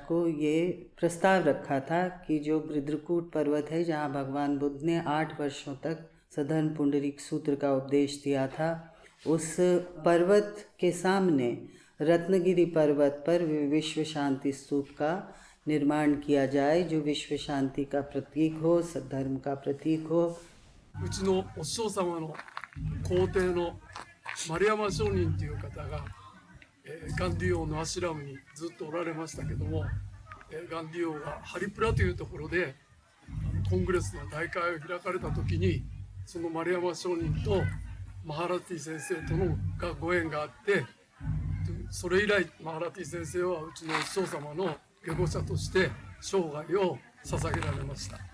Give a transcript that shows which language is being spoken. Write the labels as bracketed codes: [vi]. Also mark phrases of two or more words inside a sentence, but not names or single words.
[hi] को ये प्रस्ताव रखा था कि जो बृद्रकूट पर्वत है जहाँ भगवान बुद्ध ने 8 वर्षों तक सधर्म पुंडरीक सूत्र का उपदेश दिया था, उस पर्वत के सामने रत्नगिरी पर्वत पर विश्व शांति स्तूप का निर्माण किया जाए, जो विश्व शांति का प्रतीक हो, सद्धर्म का प्रतीक हो। [ja] うちのお師匠様の皇帝の丸山上人という方が、ガンディ王のアシュラムにずっとおられましたけども、ガンディ王がハリプラというところでコングレスの大会を開かれた時に、その丸山上人とマハラティ先生とのご縁があって、それ以来マハラティ先生はうちのお師匠様の下護者として生涯を捧げられました。